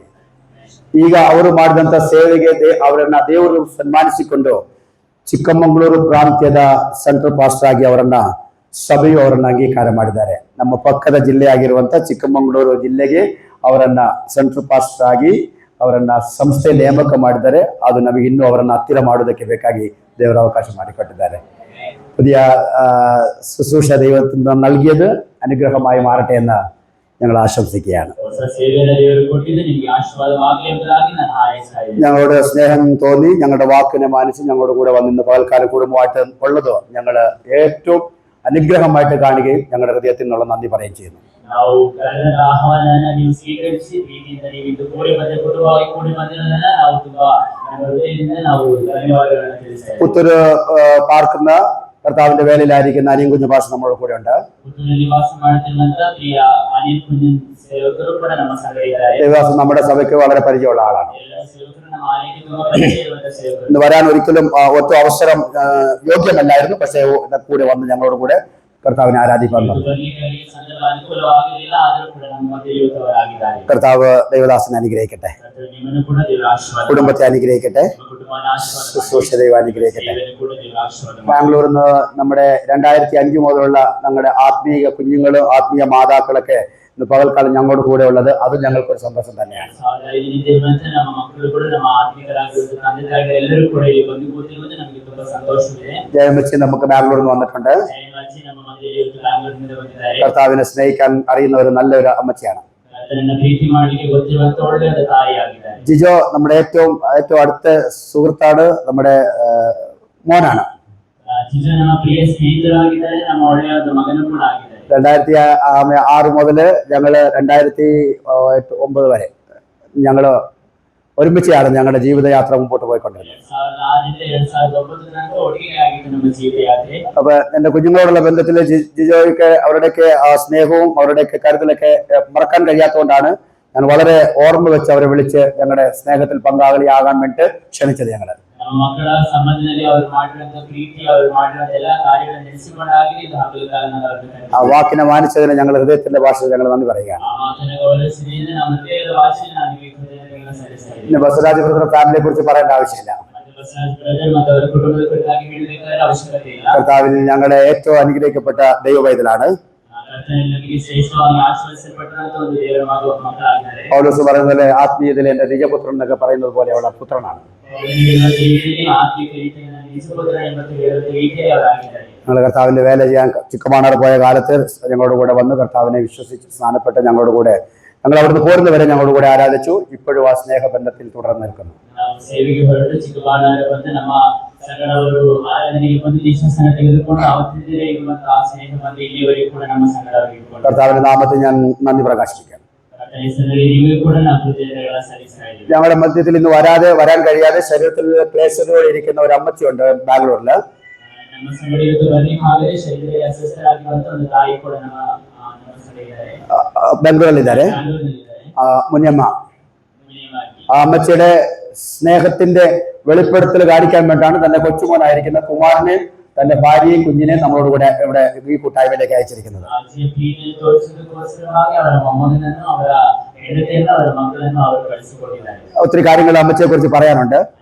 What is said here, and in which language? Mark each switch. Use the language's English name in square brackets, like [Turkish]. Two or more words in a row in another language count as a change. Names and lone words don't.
[Kannada] ಈಗ ಅವರು ಮಾಡಿದಂತ ಸೇವೆಗೆ ಅವರನ್ನ ದೇವರು ಸನ್ಮಾನಿಸಿಕೊಂಡು ಚಿಕ್ಕಮಗಳೂರು ಪ್ರಾಂತ್ಯದ ಸೆಂಟ್ರಲ್ ಪಾಸ್ಟರ್ ಆಗಿ ಅವರನ್ನ ಸಭೆಯು ಅವರನ್ನ ಅಂಗೀಕಾರ ಮಾಡಿದ್ದಾರೆ. ನಮ್ಮ ಪಕ್ಕದ ಜಿಲ್ಲೆ ಆಗಿರುವಂತ ಚಿಕ್ಕಮಗಳೂರು ಜಿಲ್ಲೆಗೆ ಅವರನ್ನ ಸೆಂಟ್ರಲ್ ಪಾಸ್ಟರ್ ಆಗಿ ಅವರನ್ನ ಸಂಸ್ಥೆ ನೇಮಕ ಮಾಡಿದ್ದಾರೆ. ಅದು ನಮಗೆ ಇನ್ನೂ ಅವರನ್ನ ಹತ್ತಿರ ಮಾಡುವುದಕ್ಕೆ ಬೇಕಾಗಿ ದೇವರ ಅವಕಾಶ ಮಾಡಿಕೊಟ್ಟಿದ್ದಾರೆ. [Malayalam] പുതിയ ശുശ്രൂഷ ദൈവത്തിന് നൽകിയത് അനുഗ്രഹമായി മാറട്ടെ എന്ന് ഞങ്ങൾ ആശംസിക്കുകയാണ്. [Kannada] ಹೊಸ ಸೇವೆಯನ್ನು ದೇವರು ಕೊಟ್ಟಿದ್ದು ನಿಮಗೆ ಆಶೀರ್ವಾದವಾಗಲಿ ಎಂಬುದಾಗಿ ನಾನು ಹಾರೈಸ್ತಾ ಇದ್ದೇನೆ. [Malayalam] ഞങ്ങളോട് സ്നേഹം തോന്നി ഞങ്ങളുടെ വാക്കിനെ മാനിച്ച് ഞങ്ങളുടെ കൂടെ വന്ന് ഇന്ന് പകൽക്കാല കുടുംബമായിട്ട് ഉള്ളത് ഞങ്ങൾ ഏറ്റവും അനുഗ്രഹമായിട്ട് കാണുകയും ഞങ്ങളുടെ ഹൃദയത്തിൽ നിന്നുള്ള നന്ദി പറയുകയും ചെയ്യുന്നു. [Kannada] ನಾವು ಕರೆದ ಆಹ್ವಾನವನ್ನು ನೀವು ಸ್ವೀಕರಿಸಿ ಪ್ರೀತಿಯಿಂದ ನೀವು ಇದು ಕೂಡಿ ಕುಟುಂಬವಾಗಿ ಕೂಡಿ ಬಂದಿರೋದನ್ನ ನಾವು ತುಂಬಾ ನಮ್ಮ ಹೃದಯದಿಂದ ನಾವು ಧನ್ಯವಾದಗಳನ್ನು ತಿಳಿಸ್ತೇವೆ. [Malayalam] പുത്തൂര് പാർക്കുന്ന കർത്താവിന്റെ വേലയിലായിരിക്കുന്ന അനിയൻ കുഞ്ഞു പാസ് നമ്മുടെ കൂടെ ഉണ്ട്. [Kannada] ಪುತ್ತೂರಿನಲ್ಲಿ ವಾಸ ಮಾಡುತ್ತಿರುವಂತ ಪ್ರಿಯ ಅನಿಲ್ ಕುಂಜನ್ ಸೇವಕರು ಕೂಡ ನಮ್ಮ ಸಂಘ ಇದ್ದಾರೆ. [Malayalam] ദേവദാസൻ നമ്മുടെ സഭയ്ക്ക് വളരെ പരിചയമുള്ള ആളാണ്. [Kannada] ಎಲ್ಲ ಸೇವಕರು ನಮ್ಮ ಆಲಯಕ್ಕೆ ತುಂಬಾ ಪರಿಚಯವಿರುವಂತ ಸೇವಕರು. [Malayalam] ഇന്ന് വരാൻ ഒരിക്കലും ഒറ്റ അവസരം യോഗ്യമല്ലായിരുന്നു. പക്ഷേ കൂടെ വന്ന് ഞങ്ങളോട് കൂടെ കർത്താവിനെ ആരാധിക്കാൻ വന്നു. [Kannada] ಬರ್ಲಿಕ್ಕೆ ಸಂದರ್ಭ ಅನುಕೂಲವಾಗಿರಲಿಲ್ಲ, ಆದರೂ ಕೂಡ ನಮ್ಮ ಮಧ್ಯೆ ಇವತ್ತವರಾಗಿದ್ದಾರೆ. [Malayalam] കർത്താവ് ദേവദാസനെ അനുഗ്രഹിക്കട്ടെ, [Kannada] ನಿಮ್ಮನ್ನು ಕೂಡ ದೇವರ ಆಶೀರ್ವಾದ, [Malayalam] കുടുംബത്തെ അനുഗ്രഹിക്കട്ടെ, [Kannada] ಕುಟುಂಬದ ಆಶೀರ್ವಾದ, [Malayalam] ശുശ്രൂഷ ദൈവം അനുഗ്രഹിക്കട്ടെ. [Kannada] ಸೇವೆಯನ್ನು ಕೂಡ ದೇವರ ಆಶೀರ್ವಾದ. [Malayalam] ബാംഗ്ലൂരിൽ നിന്ന് നമ്മുടെ 2005 മുതലുള്ള ഞങ്ങളുടെ ആത്മീയ കുഞ്ഞുങ്ങളും ആത്മീയ മാതാക്കളൊക്കെ ഇന്ന് പകൽക്കാലം ഞങ്ങളുടെ കൂടെ ഉള്ളത് അത് ഞങ്ങൾക്കൊരു സന്തോഷം തന്നെയാണ്. [Kannada] 2005 ನಮ್ಮ ಮಕ್ಕಳು ಕೂಡ ನಮ್ಮ ಆತ್ಮೀಯರಾಗಿರುವಂತ ತಂದೆ ತಾಯಿಗಳು ಎಲ್ಲರೂ ಕೂಡ ಇಲ್ಲಿ ಬಂದು ಕೂತಿರುವುದು ನಮಗೆ ತುಂಬಾ ಸಂತೋಷವಿದೆ. [Malayalam] ജയമച്ചി നമുക്ക് ബാംഗ്ലൂരിൽ നിന്ന് വന്നിട്ടുണ്ട്. [Kannada] ಜಯಮಚ್ಚಿ ನಮ್ಮ ಮಧ್ಯೆ ಇವತ್ತು ಬ್ಯಾಂಗ್ಳೂರಿನಿಂದ ಬಂದಿದ್ದಾರೆ. [Malayalam] കർത്താവിനെ സ്നേഹിക്കാൻ അറിയുന്ന ഒരു നല്ലൊരു അമ്മച്ചിയാണ്. [Kannada] ಕರ್ತನನ್ನ ಪ್ರೀತಿ ಮಾಡಲಿಕ್ಕೆ ಗೊತ್ತಿರುವಂತ ಒಳ್ಳೆಯ ತಾಯಿಯಾಗಿದ್ದಾರೆ. [Malayalam] ജിജോ നമ്മുടെ ഏറ്റവും അടുത്ത സുഹൃത്താണ്, നമ്മുടെ മോനാണ്. [Kannada] ಜಿಜೋ ನಮ್ಮ ಪ್ರಿಯ ಸ್ನೇಹಿತರಾಗಿದ್ದಾರೆ, ನಮ್ಮ ಒಳ್ಳೆಯ ಮಗನೂ ಕೂಡ ಆಗಿದ್ದಾರೆ. [Malayalam] 2006 മുതൽ ഞങ്ങള് 2009 വരെ ഞങ്ങള് ഒരുമിച്ചാണ് ഞങ്ങളുടെ ജീവിതയാത്ര മുമ്പോട്ട് പോയിക്കൊണ്ടിരുന്നത്. 2006 ഒടുങ്ങിയായിരുന്നു നമ്മുടെ ജീവിതയാത്ര. അപ്പൊ എന്റെ കുഞ്ഞുങ്ങളോടുള്ള ബന്ധത്തില് ജിജോയ്ക്ക് അവരുടെയൊക്കെ ആ സ്നേഹവും അവരുടെയൊക്കെ കരുതലൊക്കെ മറക്കാൻ കഴിയാത്തതുകൊണ്ടാണ് ഞാൻ വളരെ ഓർമ്മ വെച്ച് അവരെ വിളിച്ച് ഞങ്ങളുടെ സ്നേഹത്തിൽ പങ്കാളിയാകാൻ വേണ്ടി ക്ഷണിച്ചത്. ഞങ്ങള് [Kannada] ನಮ್ಮ ಮಕ್ಕಳ ಸಂಬಂಧದಲ್ಲಿ ಅವರು ಮಾಡಿರುವಂತ ಪ್ರೀತಿ, ಅವರು ಮಾಡಿರುವಂತ ಎಲ್ಲಾ ಕಾರ್ಯಗಳನ್ನು ನೆನೆಸಿಕೊಂಡಾಗಿ ಇದು ಹಗಲು [Malayalam] ആ വാക്കിനെ മാനിച്ചതിന് ഞങ്ങൾ ഹൃദയത്തിന്റെ ഭാഷയിൽ ഞങ്ങൾ നന്ദി പറയുകയാണ്. [Kannada] ಆ ಮಾತನ್ನು ಗೌರವಿಸಿದ ನಮ್ಮ ಹೃದಯದ ಭಾಷೆ ನಾನು ಕೃತಜ್ಞತೆಗಳನ್ನು ಸಲ್ಲಿಸ್ತೇನೆ. [Malayalam] പിന്നെ ബസരാജ് ബ്രദർ ഫാമിലിയെ കുറിച്ച് പറയേണ്ട ആവശ്യമില്ല. [Kannada] ಬಸವರಾಜ್ ಬ್ರದರ್ ಮತ್ತು ಅವರ ಕುಟುಂಬದ ಕುರಿತಾಗಿ ಹೇಳಬೇಕಾದ ಅವಶ್ಯಕತೆ ಇಲ್ಲ. [Malayalam] കർത്താവിൽ ഞങ്ങളുടെ ഏറ്റവും അനുഗ്രഹിക്കപ്പെട്ട ദൈവവൈതലാണ്. ಕರ್ತನಲ್ಲಿ ಶ್ರೇಷ್ಠವಾಗಿ ಆಶೀರ್ವದಿಸಲ್ಪಟ್ಟಂತ ಒಂದು ದೇವರ ಮಕ್ಕಳಾಗಿದ್ದಾರೆ. പൗലോസ് പറയുന്നത് പോലെ ആത്മീയതയിൽ എന്റെ നിജപുത്രൻ എന്നൊക്കെ പറയുന്നത് പോലെ അവളുടെ പുത്രനാണ്. ഞങ്ങൾ കർത്താവിന്റെ വേല ചെയ്യാൻ ചിക്കമാണർ പോയ കാലത്ത് ഞങ്ങളുടെ കൂടെ വന്ന് കർത്താവിനെ വിശ്വസിച്ച് സ്നാനപ്പെട്ട് ഞങ്ങളുടെ കൂടെ ഞങ്ങൾ അവിടുന്ന് പോരുന്നവരെ ഞങ്ങളുടെ കൂടെ ആരാധിച്ചു. ഇപ്പോഴും ആ സ്നേഹബന്ധത്തിൽ തുടർന്ന് നിൽക്കുന്നു. [Kannada] ಸೇವೆಗೆ ಹೊರಟು ಚಿಕ್ಕಬಳ್ಳಾಪುರ ಬಂದು ನಮ್ಮ ಸಂಘದವರು ಆರಾಧನೆಗೆ ಬಂದು ದೀಕ್ಷಾಸ್ನಾನ ತೆಗೆದುಕೊಂಡು ಅವತ್ತಿದ್ದರೆ ಇರುವಂತಹ ಆ ಸ್ನೇಹ ಬಂದು ಇಲ್ಲಿವರೆಗೂ ಕೂಡ ನಮ್ಮ ಸಂಘದವರು ಇಟ್ಕೊಂಡು [Malayalam] കർത്താവിന്റെ നാമത്തിൽ ഞാൻ നന്ദി പ്രകാശിപ്പിക്കാം. ഞങ്ങളുടെ മധ്യത്തിൽ ഇന്ന് വരാൻ കഴിയാതെ ശരീരത്തിൽ ക്ലേശതയോടെ ഇരിക്കുന്ന ഒരു അമ്മച്ചിയുണ്ട് ബാംഗ്ലൂരില്. [Kannada] ನಮ್ಮ ಸಂಘದ ಇವತ್ತು ಬರ್ಲಿಕ್ಕೆ ಆಗದೆ ಶರೀರದಲ್ಲಿ ಅಸ್ವಸ್ಥರಾಗಿರುವಂತ ಒಂದು ತಾಯಿ ಕೂಡ ನಮ್ಮ ಸಂಘ ಇದ್ದಾರೆ, ಬ್ಯಾಂಗ್ಳೂರಿನಲ್ಲಿದ್ದಾರೆ. മുനിയമ്മ. [Malayalam] ആ അമ്മച്ചിയുടെ സ്നേഹത്തിന്റെ വെളിപ്പെടുത്തൽ കാണിക്കാൻ വേണ്ടിയാണ് തന്റെ കൊച്ചുമോനായിരിക്കുന്ന കുമാരനെ തന്റെ ഭാര്യയും കുഞ്ഞിനെയും നമ്മളോട് കൂടെ ഇവിടെ ഈ കൂട്ടായ്മയിലേക്ക് അയച്ചിരിക്കുന്നത്. ഒത്തിരി കാര്യങ്ങൾ അമ്മച്ചിയെ കുറിച്ച് പറയാനുണ്ട്.